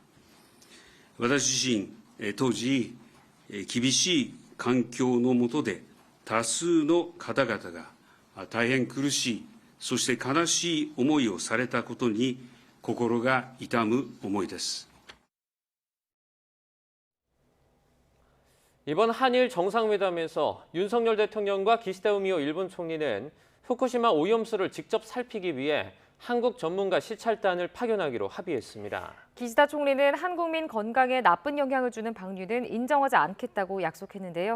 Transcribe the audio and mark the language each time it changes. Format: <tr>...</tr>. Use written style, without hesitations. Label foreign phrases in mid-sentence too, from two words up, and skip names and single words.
<ja>私自身、当時、厳しい環境の下で多数の方々が大変苦しい、そして悲しい思いをされたことに心が痛む思いです。</ja> <ko>이번 한일 정상회담에서 윤석열 대통령과 기시다 후미오 일본 총리는 후쿠시마 오염수를 직접 살피기 위해 한국 전문가 시찰단을 파견하기로 합의했습니다. 기시다 총리는 한국민 건강에 나쁜 영향을 주는 방류는 인정하지 않겠다고 약속했는데요.</ko>